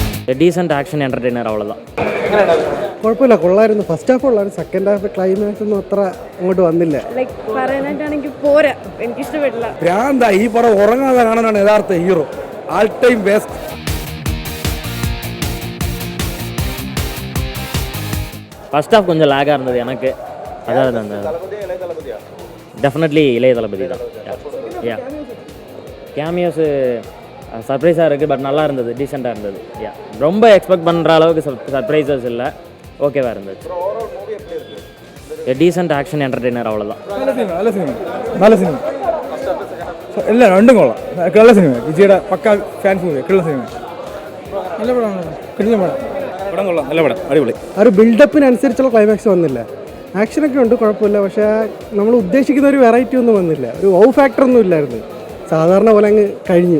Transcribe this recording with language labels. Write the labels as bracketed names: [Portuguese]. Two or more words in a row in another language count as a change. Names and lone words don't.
[English] decent action entertainer [Malayalam] അவ்வளோதான். കുഴപ്പമില്ല, കൊള്ളായിരുന്നു. [English] first half [Malayalam] ഉള്ളായിരുന്നു, [English] second half [Malayalam] ക്ലൈമാക്സ് ഒന്നും അത്ര അങ്ങോട്ട് വന്നില്ല. ലൈക്ക് പറയാനായിട്ടാണെങ്കിൽ പോരാ, എനിക്കിഷ്ടപ്പെട്ടില്ല. ഭ്രാന്ത ഈ പടം ഉറങ്ങാതെ കാണാനാണ് യഥാർത്ഥ ഹീറോ. [English] all time best. first half [Tamil] கொஞ்சம் லேகாக இருந்தது எனக்கு. அதாவது அந்த டெஃபினெட்லி இளைய தளபதி தான். யா கேமியோஸு சர்ப்ரைஸாக இருக்குது, பட் நல்லா இருந்தது, டீசெண்டாக இருந்தது. யா ரொம்ப எக்ஸ்பெக்ட் பண்ணுற அளவுக்கு சர்ப்ரைசஸ் இல்லை, ஓகேவாக இருந்துச்சு. [English] decent action entertainer [Tamil] அவ்வளோதான். நல்ல சினிமா இல்லை, ரெண்டும் கொള്ളാം. [Malayalam] நல்ல സിനിമ, വിജയുടെ പക്കാ [English] fans movie, [Malayalam] നല്ല സിനിമ, നല്ല പടമാണ്, കിടിലൻ പടം, പടം കൊള്ളാം, നല്ല പടം, അടിപൊളി. ആ ഒരു ബിൽഡപ്പിനനുസരിച്ചുള്ള ക്ലൈമാക്സ് വന്നില്ല. ആക്ഷനൊക്കെ ഉണ്ട്, കുഴപ്പമില്ല, പക്ഷേ നമ്മൾ ഉദ്ദേശിക്കുന്ന ഒരു വെറൈറ്റി ഒന്നും വന്നില്ല. ഒരു [English] wow factor [Malayalam] ഒന്നും ഇല്ലായിരുന്നു, സാധാരണ പോലെ അങ്ങ് കഴിഞ്ഞു.